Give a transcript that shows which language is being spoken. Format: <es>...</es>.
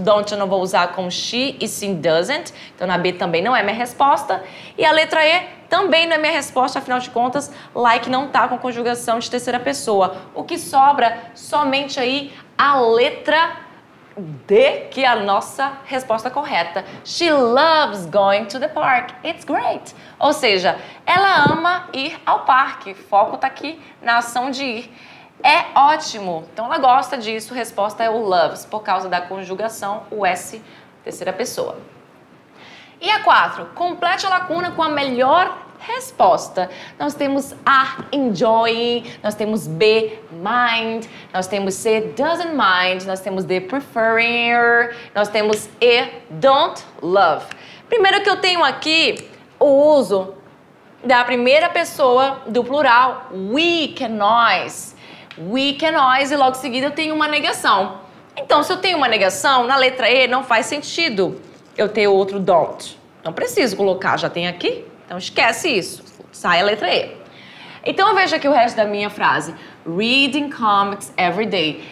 <pt>Don't eu não vou usar com she e sim doesn't. Então, na B também não é minha resposta. E a letra E também não é minha resposta, afinal de contas, like não está com conjugação de terceira pessoa. O que sobra somente aí a letra D, que é a nossa resposta correta.</pt> <en>She loves going to the park. It's great.</en> <pt>Ou seja, ela ama ir ao parque. O foco está aqui na ação de ir. É ótimo. Então, ela gosta disso. A resposta é o loves, por causa da conjugação, o S, terceira pessoa. E a 4, complete a lacuna com a melhor resposta. Nós temos A, enjoying, nós temos B, mind, nós temos C, doesn't mind, nós temos D, preferring, nós temos E, don't love. Primeiro que eu tenho aqui o uso da primeira pessoa do plural, we que é nós. We que é nós e logo em seguida eu tenho uma negação. Então, se eu tenho uma negação, na letra E não faz sentido eu ter outro don't. Não preciso colocar, já tem aqui. Então, esquece isso. Sai a letra E. Então, veja aqui o resto da minha frase.</pt> <en>Reading comics every day.</en>